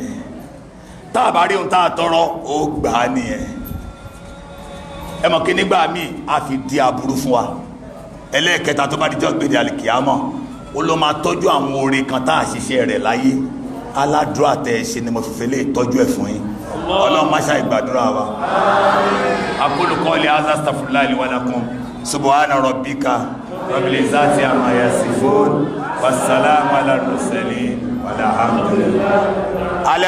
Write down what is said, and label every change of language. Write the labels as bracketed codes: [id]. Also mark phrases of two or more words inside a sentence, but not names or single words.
[yo] Tá a bá rí ohun tá a tọrọ ó gbà á nìyẹn. Ẹ mọ̀ kí nígbà míì a fi di aburú fún wa. Ẹlẹ́ẹ̀kẹta tó bá dijọ́ gbèdé àlìkìyámọ̀ ó ló máa tọ́jú àwọn oore kan tá a ṣiṣẹ́ rẹ̀ láyé. Aládùúrà tẹ ẹ ṣe ni mo fi fẹ́ lè tọ́jú ẹ̀ fún yín. Ọlọ́run má ṣàì gbàdúrà wa. [ar] أقول قولي هذا أستغفر الله لي ولكم. سبحان ربك رب العزة عما يصفون. وسلام على المرسلين. Walhamdulillah.